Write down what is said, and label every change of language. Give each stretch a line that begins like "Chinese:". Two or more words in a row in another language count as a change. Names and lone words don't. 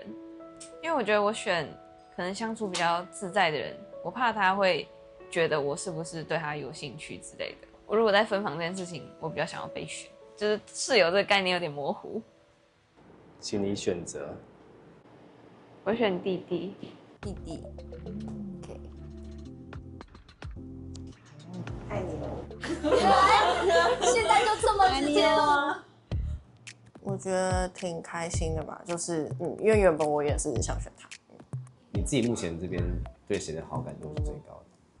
Chinese: 因為我覺得我選可能相處比較自在的人，我怕他會覺得我是不是對他有興趣之類的。我如果在分房這件事情，我比較想要被選，就是室友這個概念有點模糊。請你選擇。我選弟弟。弟弟。OK。愛你了。現在就這麼直接了。我覺得挺開心的吧，就是因為原本我也是想選他。你自己目前這邊對誰的好感度是最高的？